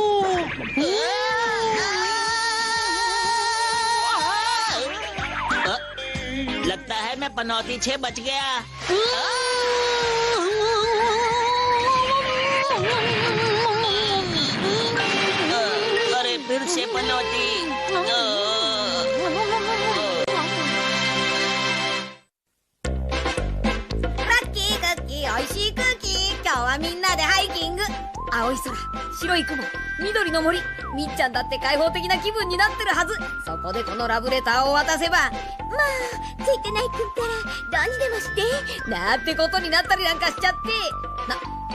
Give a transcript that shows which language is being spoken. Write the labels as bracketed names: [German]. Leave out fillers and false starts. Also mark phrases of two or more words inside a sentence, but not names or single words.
[Hindi] लगता है मैं पनौती 6 बच गया। अरे फिर से पनौती। [Japanese] みんなでハイキング。青い空、白い雲、緑の森。みっちゃんだって開放的な気分になってるはず。そこでこのラブレターを渡せば、まあついてないくんったらどうにでもしてなんてことになったりなんかしちゃって。